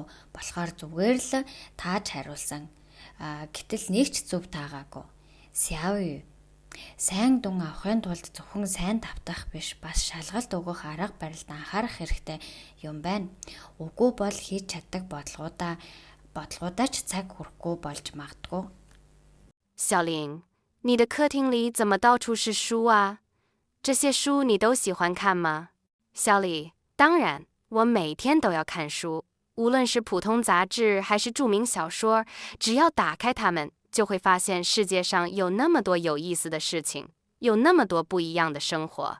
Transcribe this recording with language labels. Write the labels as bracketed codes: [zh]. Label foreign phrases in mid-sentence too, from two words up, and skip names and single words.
[mn] Болохоор зүгээр л тааж хариулсан. Гэтэл нэг ч зөв таагаагүй. Сяови, сайн дүн авахын тулд зөвхөн сайн давтах биш, бас шалгалт өгөх арга барилд анхаарах хэрэгтэй юм байна. Үгүй бол хийж чаддаг бодлогуудаа ч цаг хүрэхгүй болж магадгүй. [zh] 小林，你的客厅里怎么到处是书啊？这些书你都喜欢看吗？小李，当然，我每天都要看书，无论是普通杂志还是著名小说，只要打开它们，就会发现世界上有那么多有意思的事情，有那么多不一样的生活。